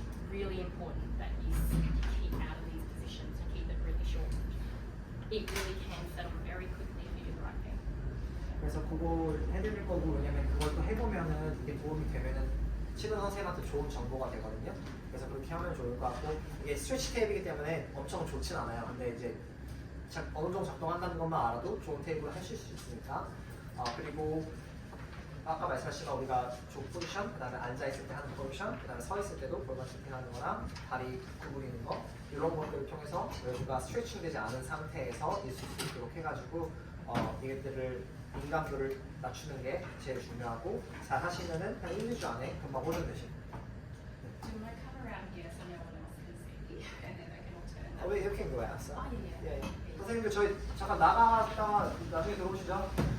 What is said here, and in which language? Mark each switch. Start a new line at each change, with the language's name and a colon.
English: Really important that you keep out of these positions and keep it really short. It really can settle very quickly if you do the right thing.
Korean: 그래서 그걸 해드릴 거고 왜냐면 그걸 또 해보면은 이게 도움이 되면은 치료 선생님한테 좋은 정보가 되거든요. 그래서 그렇게 하면 좋을 것 같고 이게 스트레치 테이프이기 때문에 엄청 좋진 않아요. 근데 이제 어느 정도 작동한다는 것만 알아도 좋은 테이프를 하실 수 있으니까 그리고 아까 말씀하신 거 우리가 조 포지션, 그 다음에 앉아있을 때 하는 포지션, 그 다음에 서있을 때도 골반 슈팅하는 거랑 다리 구부리는 거 이런 것들을 통해서 외부가 스트레칭 되지 않은 상태에서 있을 수 있도록 해가지고 이것들을 민감도를 낮추는 게 제일 중요하고 잘 하시면은 한 1, 2주 안에 금방 호전되십니다.
English: I'm going to come around here so no one else can see, and then I can all turn.
Korean: 왜 이렇게 거야? 알았어? 예. 선생님들 저희 잠깐 나갔다가 나중에 들어오시죠.